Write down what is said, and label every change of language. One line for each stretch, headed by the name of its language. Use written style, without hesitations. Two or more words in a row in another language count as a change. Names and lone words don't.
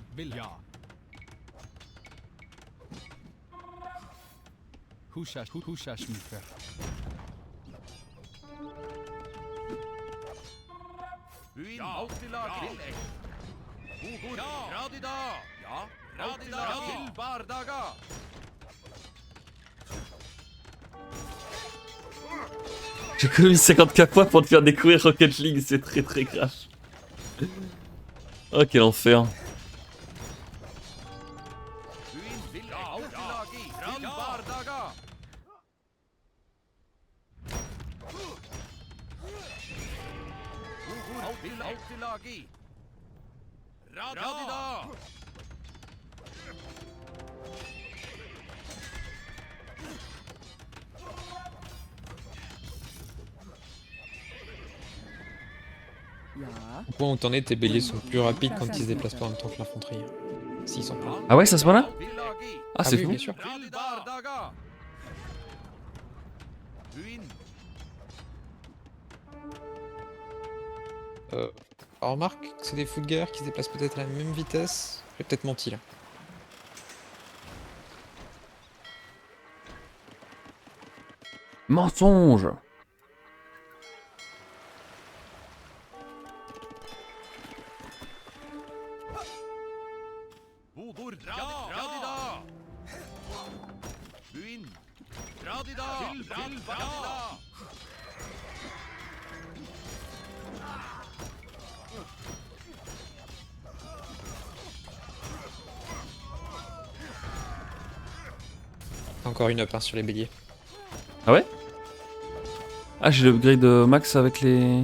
French: Ja. Hushashmither. Uin. Altilagi. Udur. Radida. Ja. Radida. Til Bardaga. J'ai économisé 54 points pour te faire découvrir Rocket League, c'est très très grave. Oh, quel enfer. Uin. Til Altilagi. Til Bardaga. Udur. Til Altilagi. Radida. Ja. Au point où t'en es, tes béliers sont plus rapides quand ils se déplacent pas en même temps que l'infanterie. S'ils sont pas. Ah ouais, ça se passe là? Altilagi. Ah, c'est oui, fou. bien sûr. Til Bardaga. Uin. Alors, remarque que c'est des footgears qui se déplacent peut-être à la même vitesse. J'ai peut-être menti là. Mensonge. Udur. Radida. Uin. Radida. Til Radida. Encore une up hein, sur les béliers. Ah ouais? Ah, j'ai l'upgrade max avec les...